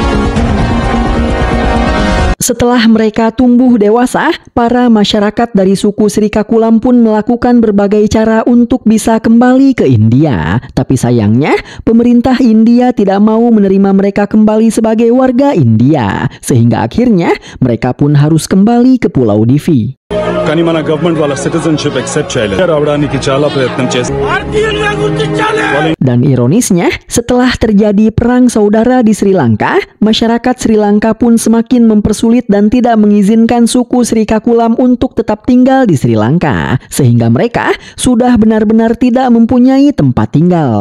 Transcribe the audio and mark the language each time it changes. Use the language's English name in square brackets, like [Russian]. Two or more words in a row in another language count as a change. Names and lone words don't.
[Indonesian] Setelah mereka tumbuh dewasa, para masyarakat dari suku Sri Kakulam pun melakukan berbagai cara untuk bisa kembali ke India. Tapi sayangnya, pemerintah India tidak mau menerima mereka kembali sebagai warga India. Sehingga akhirnya, mereka pun harus kembali ke Pulau Divi. [Telugu] కానీ మన గవర్నమెంట్ వాళ్ళ [English] citizenship accept [Telugu] చేయలేదు. రావడానికి చాలా ప్రయత్నం చేశారు. [Indonesian] Dan ironisnya, setelah terjadi perang saudara di Sri Lanka, masyarakat Sri Lanka pun semakin mempersulit dan tidak mengizinkan suku Sri Kakulam untuk tetap tinggal di Sri Lanka. Sehingga mereka sudah benar-benar tidak mempunyai tempat tinggal.